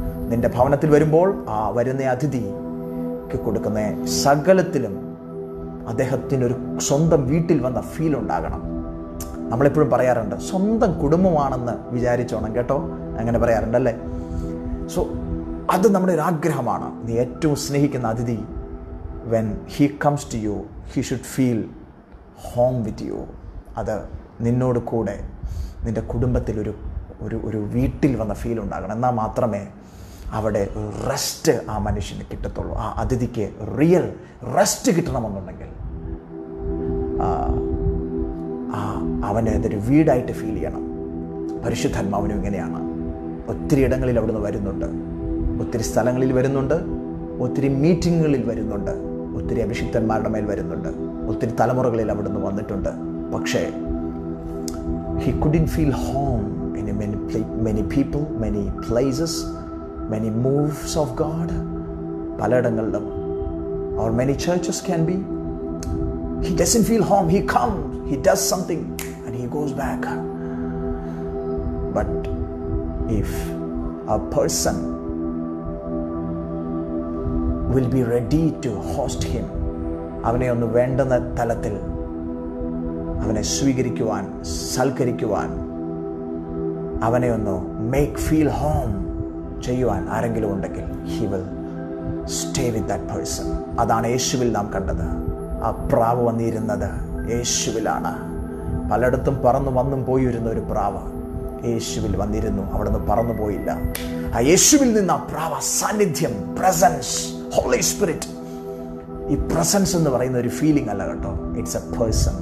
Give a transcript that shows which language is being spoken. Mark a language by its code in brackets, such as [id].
[ml] നിൻ്റെ ഭവനത്തിൽ വരുമ്പോൾ ആ വരുന്ന അതിഥിക്ക് കൊടുക്കുന്ന സകലത്തിലും അദ്ദേഹത്തിൻ്റെ ഒരു സ്വന്തം വീട്ടിൽ വന്ന ഫീൽ ഉണ്ടാകണം. നമ്മളെപ്പോഴും പറയാറുണ്ട് സ്വന്തം കുടുംബമാണെന്ന് വിചാരിച്ചോണം കേട്ടോ, അങ്ങനെ പറയാറുണ്ടല്ലേ. സോ അത് നമ്മുടെ ഒരു ആഗ്രഹമാണ്. നീ ഏറ്റവും സ്നേഹിക്കുന്ന അതിഥി [en] when he comes to you, he should feel home with you. [ml] അത് നിന്നോട് കൂടെ നിൻ്റെ കുടുംബത്തിൽ ഒരു വീട്ടിൽ വന്ന ഫീൽ ഉണ്ടാകണം. എന്നാൽ മാത്രമേ അവിടെ റെസ്റ്റ് ആ മനുഷ്യന് കിട്ടത്തുള്ളൂ. ആ അതിഥിക്ക് റിയൽ റെസ്റ്റ് കിട്ടണമെന്നുണ്ടെങ്കിൽ അവന് അതൊരു വീടായിട്ട് ഫീൽ ചെയ്യണം. പരിശുദ്ധാത്മാവിനും ഇങ്ങനെയാണ്. ഒത്തിരി ഇടങ്ങളിൽ അവിടുന്ന് വരുന്നുണ്ട്, ഒത്തിരി സ്ഥലങ്ങളിൽ വരുന്നുണ്ട്, ഒത്തിരി മീറ്റിങ്ങുകളിൽ വരുന്നുണ്ട്, ഒത്തിരി അഭിഷിക്തന്മാരുടെ മേൽ വരുന്നുണ്ട്, ഒത്തിരി തലമുറകളിൽ അവിടുന്ന് വന്നിട്ടുണ്ട്. [en] പക്ഷേ he couldn't feel home in many people, many places, many moves of God. [ml] പലയിടങ്ങളിലും [en] or many churches can be. He doesn't feel home. He comes, he does something and he goes back. But if a person will be ready to host him, [ml] അവനെ ഒന്ന് വേണ്ടുന്ന തലത്തിൽ അവനെ സ്വീകരിക്കുവാൻ, സൽക്കരിക്കുവാൻ, അവനെ ഒന്ന് make feel home ചെയ്യുവാൻ ആരെങ്കിലും ഉണ്ടെങ്കിൽ [en] he will stay with that person. [ml] അതാണ് യേശുവിൽ നാം കണ്ടത്. ആ പ്രാവ് വന്നിരുന്നത് യേശുവിലാണ്. പലയിടത്തും പറന്നു വന്നും പോയിരുന്ന ഒരു പ്രാവ് യേശുവിൽ വന്നിരുന്നു, അവിടെ നിന്ന് പറന്നു പോയില്ല. ആ യേശുവിൽ നിന്ന് ആ പ്രാവ്, സാന്നിധ്യം, പ്രസൻസ്, ഹോളി സ്പിരിറ്റ്. ഈ പ്രസൻസ് എന്ന് പറയുന്ന ഒരു ഫീലിംഗ് അല്ല കേട്ടോ, [en] It's a person.